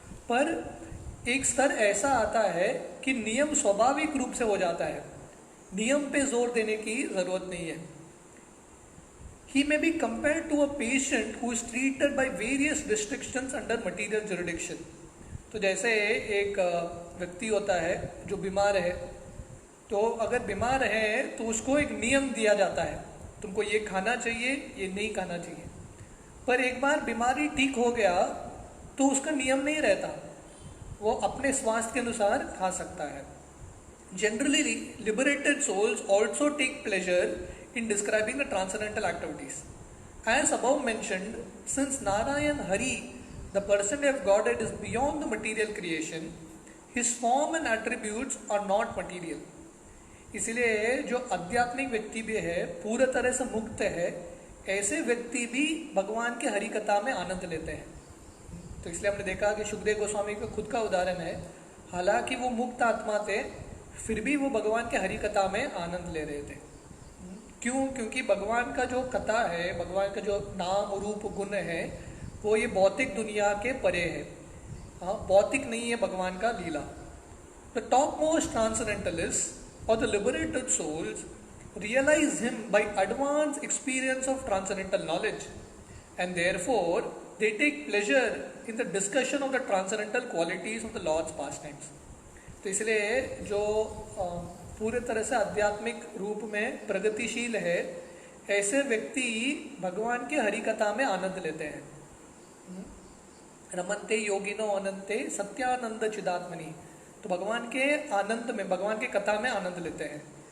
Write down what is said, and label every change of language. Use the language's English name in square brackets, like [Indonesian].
[Hindi] पर एक स्तर ऐसा आता है कि नियम स्वाभाविक रूप से हो जाता है, नियम पे जोर देने की जरूरत नहीं है। [English] He may be compared to a patient who is treated by various restrictions under material jurisdiction. [Hindi] तो जैसे एक व्यक्ति होता है जो बीमार है, तो अगर बीमार है तो उसको एक नियम दिया जाता है, तुमको ये खाना चाहिए, ये नहीं खाना चाहिए। पर एक बार बीमारी ठीक हो गया तो उसका नियम नहीं रहता, वो अपने स्वास्थ्य के अनुसार खा सकता है। [English] Generally, liberated souls also take pleasure in describing the transcendental activities. As above mentioned, since Narayan Hari, the personality of Godhead, is beyond the material creation, his form and attributes are not material. [Hindi] इसलिए जो आध्यात्मिक व्यक्ति भी है, पूरी तरह से मुक्त है, ऐसे व्यक्ति भी भगवान के हरि कथा में आनंद लेते हैं। तो इसलिए हमने देखा कि सुखदेव गोस्वामी का खुद का उदाहरण है, हालांकि वो मुक्त आत्मा थे, फिर भी वो भगवान के हरि कथा में आनंद ले रहे थे। क्यों? क्योंकि भगवान का जो कथा है, भगवान का जो नाम रूप गुण है, वो ये भौतिक दुनिया के परे है। भौतिक नहीं है भगवान का लीला। [English] The topmost transcendentalist or the liberated souls realize him by advanced experience of transcendental knowledge, and therefore they take pleasure in the discussion of the transcendental qualities of the Lord's pastimes. [Hindi] तो इसलिए जो पूरे तरह से आध्यात्मिक रूप में प्रगतिशील है, ऐसे व्यक्ति भगवान के हरि कथा में आनंद लेते हैं. [Sanskrit] रमन्ते योगिनो अनंते सत्यानंद चिदात्मनि. [Hindi] तो भगवान के आनंद में, भगवान के कथा में आनंद लेते हैं.